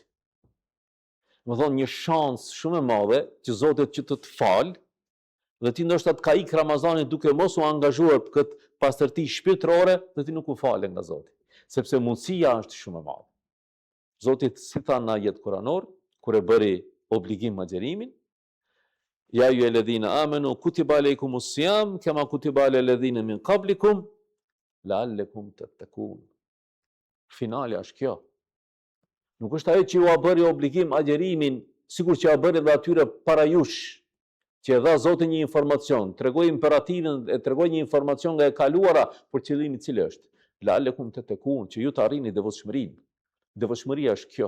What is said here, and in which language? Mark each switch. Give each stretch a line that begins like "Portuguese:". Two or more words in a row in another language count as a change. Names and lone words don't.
Albanian: Më thonë një shans shumë e madhe që Zotit që të falë, dhe ti ndoshta të ka ik Ramazanin duke mos u angazhuar për këtë pastërti shpirtërore, dhe ti nuk u fale nga Zoti, sepse mundësia është shumë e madhe. Zoti si tha në ajet kuranor, kur e bëri obligim agjerimin,
Arabic: يا أيها الذين آمنوا كتب عليكم الصيام كما كتب على الذين من قبلكم لعلكم تتقون.
Albanian: Finali është kjo. Nuk është ajo që ju a bëri obligim agjerimin, sikur që a bëri dhe atyre para jush, që e dha Zoti një informacion, tregoi imperativin, e tregoi një informacion nga e kaluara për qëllimin i cili është.
Arabic: لعلكم تتقون,
Albanian: që ju të arrini devotshmërinë. Devotshmëria është kjo.